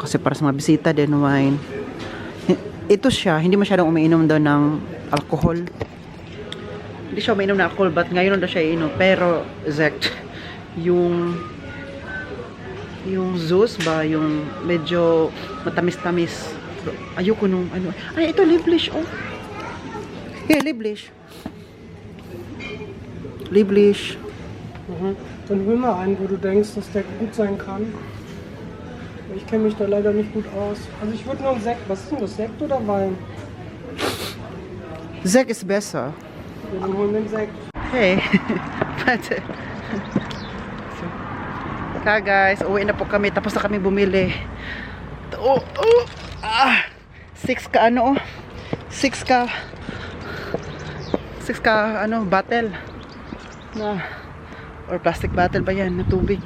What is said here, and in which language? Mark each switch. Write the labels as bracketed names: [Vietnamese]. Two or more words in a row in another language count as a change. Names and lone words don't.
[Filipino] Kasi para sa mga bisita din wine. Ito siya, hindi masyadong umiinom daw ng alcohol. Hindi siya umiinom ng alcohol, but ngayon daw siya iinom. Pero, Zect, yung juice ba, yung medyo matamis-tamis. Ayoko nung ito, [English] Liblish, oh. Yeah, Liblish. Liblish. [German] Dann hol mal einen, wo du denkst, dass der gut sein kann. Ich kenne mich da leider nicht gut aus. Also ich würde nur einen Sekt. Was ist denn das? Sekt oder Wein? Zek is besser. Ja, dann holen wir einen Sekt. Hey. Warte. [Filipino] Guys, uwi na po kami. Tapos na kami bumili. 6 ka 6 ka bottle na or [English] plastic bottle [Filipino] ba yan na tubig.